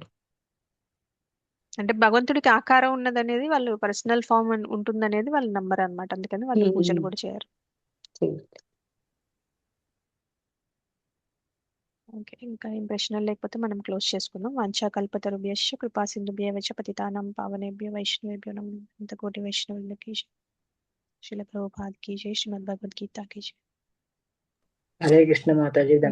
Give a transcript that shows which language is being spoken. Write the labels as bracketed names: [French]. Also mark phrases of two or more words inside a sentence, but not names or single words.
[Telugu] అంటే భగవంతుడికి ఆకారం ఉన్నదనేది వాళ్ళు [English] personal form [Telugu] ఉంటుందనేది వాళ్ళు నమ్మరు అనమాట, అందుకని వాళ్ళు పూజలు కూడా చేయరు. ఓకే, ఇంకా ఏం ప్రశ్నలు లేకపోతే మనం క్లోజ్ చేసుకుందాం. [Sanskrit] వాంఛాకల్పతరుభ్యశ్చ కృపా సింధుభ్యశ్చ పతితానాం పావనేభ్యో వైష్ణవేభ్యో నమో [Telugu] అనంత కోటి వైష్ణవులకి [Sanskrit] శిల ప్రభుపాద్ [Hindi] की जय, [Sanskrit] శ్రీమద్ భగవద్గీత [Hindi] की जय. [Telugu] హరే కృష్ణ మాతాజీ.